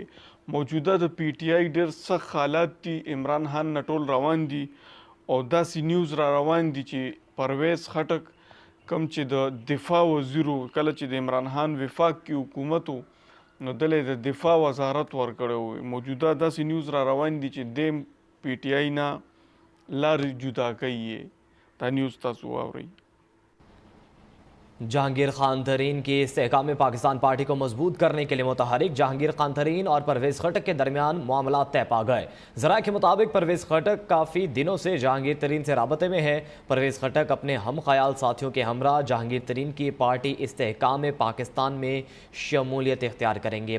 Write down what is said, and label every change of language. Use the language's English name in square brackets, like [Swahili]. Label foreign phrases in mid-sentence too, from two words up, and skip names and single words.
[Pashto] موجوده د پی ټی آی ډېر سخت حالات دي، عمران خان نه ټول روان دي او داسې نیوز را روان دي چې پرویز خټک کوم چې د دفاع وزیرو کله چې د عمران خان وفاق کې حکومت و نو دله د دفاع وزارت ورکړی و. موجوده داسې نیوز را روان دي چې دیم پی ټی آی نه لارې جدا کوي. دا نیوز تاسو واورئ. [Urdu] جہانگیر خان ترین کی استحکام پاکستان پارٹی کو مضبوط کرنے کے لیے متحرک جہانگیر خان ترین اور پرویز خٹک کے درمیان معاملہ طے پا گئے. ذرائع کے مطابق پرویز خٹک کافی دنوں سے جہانگیر ترین سے رابطے میں ہے. پرویز خٹک اپنے ہم خیال ساتھیوں کے ہمراہ جہانگیر ترین کی پارٹی استحکام پاکستان میں شمولیت اختیار کریں گے.